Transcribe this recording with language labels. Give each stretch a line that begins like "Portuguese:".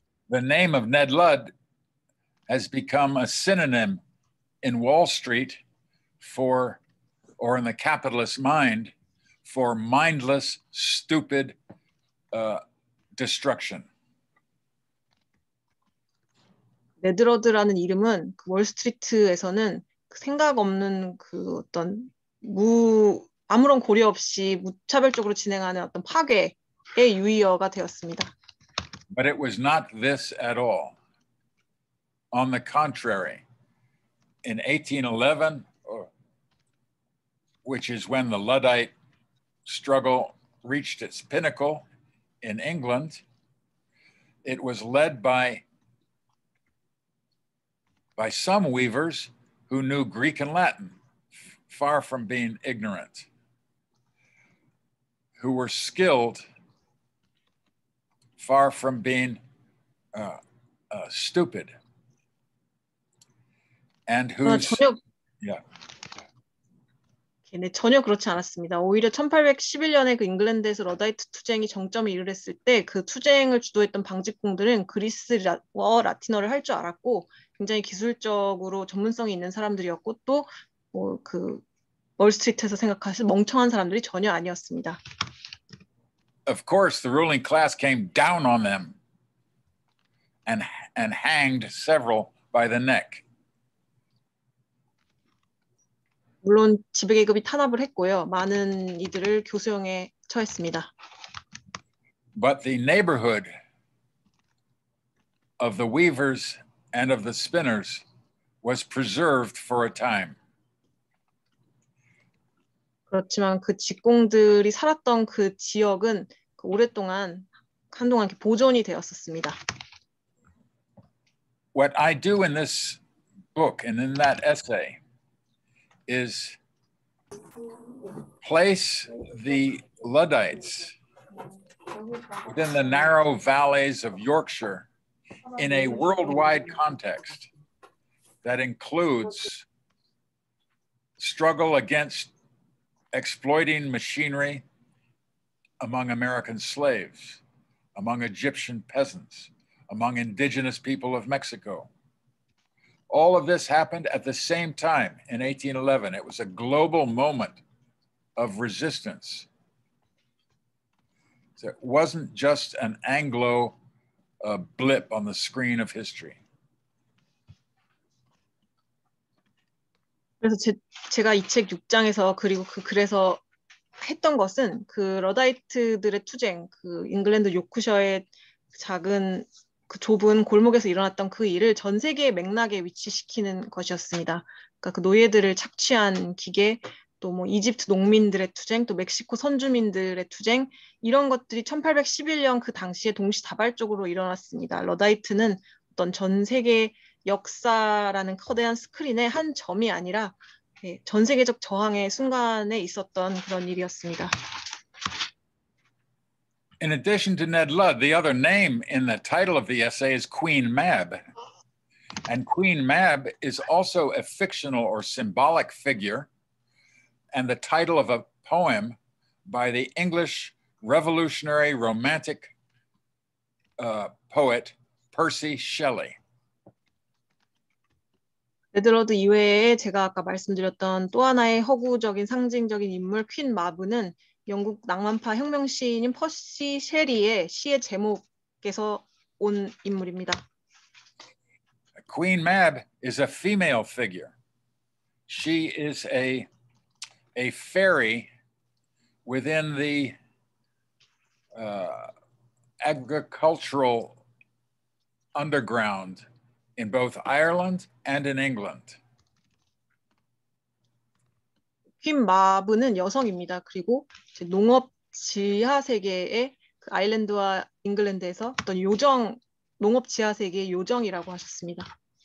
English: The name of Ned Ludd has become a synonym in Wall Street for, or in the capitalist mind, for mindless, stupid destruction.
Korean: 네드 러드라는 이름은 그 월스트리트에서는 생각 없는 그 어떤 아무런 고려 없이 무차별적으로 진행하는 어떤 파괴의 유의어가 되었습니다.
English: But it was not this at all. On the contrary, in 1811, which is when the Luddite struggle reached its pinnacle in England, it was led by some weavers who knew Greek and Latin, far from being ignorant, who were skilled, far from being stupid, and whose
Korean: 전혀 그렇지 않았습니다. 오히려 1811년에 그 잉글랜드에서 러다이트 투쟁이 정점에 이르렀을 때 그 투쟁을 주도했던 방직공들은 그리스어, 라틴어를 할 줄 알았고 굉장히 기술적으로 전문성이 있는 사람들이었고 또 그 월스트리트에서 생각하실 멍청한 사람들이 전혀 아니었습니다.
English: Of course, the ruling class came down on them and hanged several by the neck.
Korean: 물론 지배계급이 탄압을 했고요. 많은 이들을 교수형에 처했습니다.
English: But the neighborhood of the weavers and of the spinners was preserved for a time.
Korean: 그렇지만 그 직공들이 살았던 그 지역은 오랫동안 한동안 보존이 되었었습니다.
English: What I do in this book and in that essay is place the Luddites within the narrow valleys of Yorkshire in a worldwide context that includes struggle against exploiting machinery among American slaves, among Egyptian peasants, among indigenous people of Mexico. All of this happened at the same time in 1811. It was a global moment of resistance. So it wasn't just an Anglo blip on the screen of history.
Korean: 그래서 제가 이 책 6장에서 그리고 그 글에서 했던 것은 그 러다이트들의 투쟁, 그 잉글랜드 요크셔의 작은 그 좁은 골목에서 일어났던 그 일을 전 세계의 맥락에 위치시키는 것이었습니다. 그러니까 그 노예들을 착취한 기계, 또 뭐 이집트 농민들의 투쟁, 또 멕시코 선주민들의 투쟁 이런 것들이 1811년 그 당시에 동시다발적으로 일어났습니다. 러다이트는 어떤 전 세계 역사라는 커다란 스크린의 한 점이 아니라 전 세계적 저항의 순간에 있었던 그런 일이었습니다.
English: In addition to Ned Ludd, the other name in the title of the essay is Queen Mab. And Queen Mab is also a fictional or symbolic figure and the title of a poem by the English revolutionary romantic poet Percy Shelley.
Korean: 네덜러드 이외에 제가 아까 말씀드렸던 또 하나의 허구적인 상징적인 인물 퀸 마브는 영국 낭만파 혁명 시인인 퍼시 셰리의 시의 제목에서 온 인물입니다.
English: Queen Mab is a female figure. She is a fairy within the agricultural underground in both Ireland and in England.
Korean: 퀸 마브는 여성입니다. 그리고 농업 지하 세계의 그 아일랜드와 잉글랜드에서 어떤 요정, 농업 지하 세계의 요정이라고 하셨습니다.